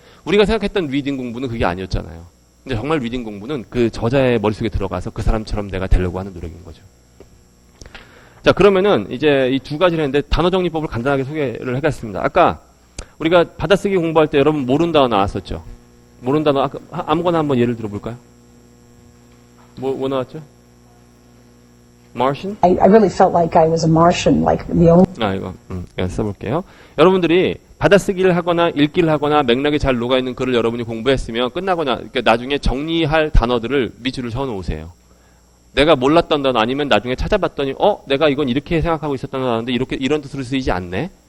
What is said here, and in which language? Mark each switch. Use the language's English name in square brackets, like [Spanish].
[Korean] 우리가 생각했던 리딩 공부는 그게 아니었잖아요. 근데 정말 리딩 공부는 그 저자의 머릿속에 들어가서 그 사람처럼 내가 되려고 하는 노력인 거죠. 자, 그러면은 이제 이 두 가지를 했는데 단어 정리법을 간단하게 소개를 해봤습니다. 아까 우리가 받아쓰기 공부할 때 여러분 모르는 단어 나왔었죠? 모르는 단어 아무거나 한번 예를 들어볼까요? 뭐 나왔죠? Martian? [English] I really felt like I was a Martian, like the only [Korean] 이거 써볼게요. 여러분들이 받아쓰기를 하거나 읽기를 하거나 맥락에 잘 녹아있는 글을 여러분이 공부했으면 끝나거나 그러니까 나중에 정리할 단어들을 밑줄을 쳐놓으세요. 내가 몰랐던 단어 아니면 나중에 찾아봤더니 내가 이건 이렇게 생각하고 있었던 단어인데 이렇게 이런 뜻으로 쓰이지 않네?